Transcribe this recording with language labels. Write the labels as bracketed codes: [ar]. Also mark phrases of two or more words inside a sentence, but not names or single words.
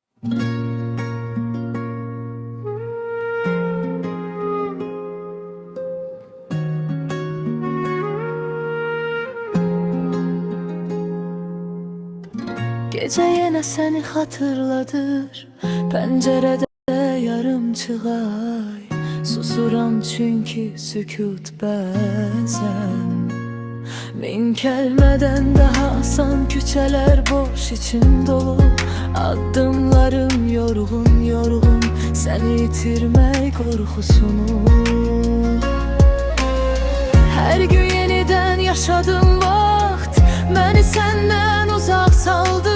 [tr] Gece yine seni hatırladır pencerede yarım çıgay. [az] Susuram çünkü sükut bəzən. Min kəlmədən daha asan küçələr boş içim dolu. Addımlarım yorğun yorğun seni itirmək qorxusunu. [tr] Her gün yeniden yaşadım [az] vaxt məni səndən uzaq saldı.